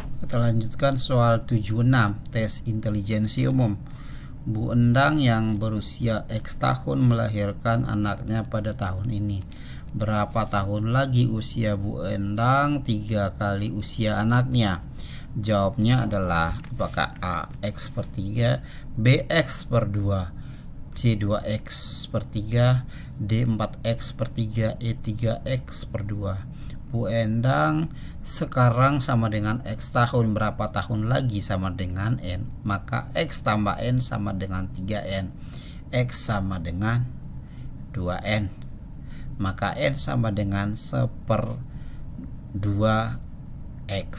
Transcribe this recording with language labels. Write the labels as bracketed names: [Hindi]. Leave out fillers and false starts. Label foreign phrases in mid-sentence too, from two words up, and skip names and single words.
[Indonesian] Kita lanjutkan soal 76 tes intelijensi umum. Bu Endang yang berusia X tahun melahirkan anaknya pada tahun ini. Berapa tahun lagi usia Bu Endang 3 kali usia anaknya? Jawabnya adalah apakah A X per 3, B X per 2, C 2X per 3, D 4X per 3, E 3X per 2. Bu Endang sekarang sama dengan X tahun, berapa tahun lagi sama dengan N, maka X tambah N sama dengan 3N. X sama dengan 2N, maka N sama dengan 1/2X.